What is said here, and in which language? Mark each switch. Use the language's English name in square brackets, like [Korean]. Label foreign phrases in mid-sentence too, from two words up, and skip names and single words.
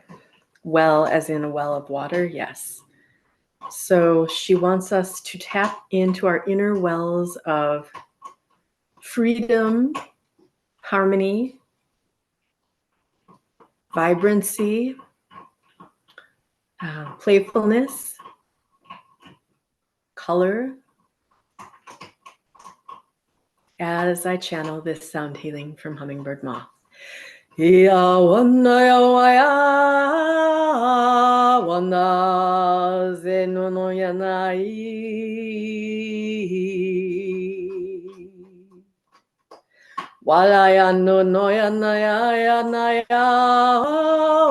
[English] Well, as in a well of water, yes. So she wants us to tap into our inner wells of freedom, harmony, vibrancy, playfulness, color, as I channel this sound healing from Hummingbird Moth. Ya wana ya waya wana zeno no yanai wala ya no no yanaya yanaya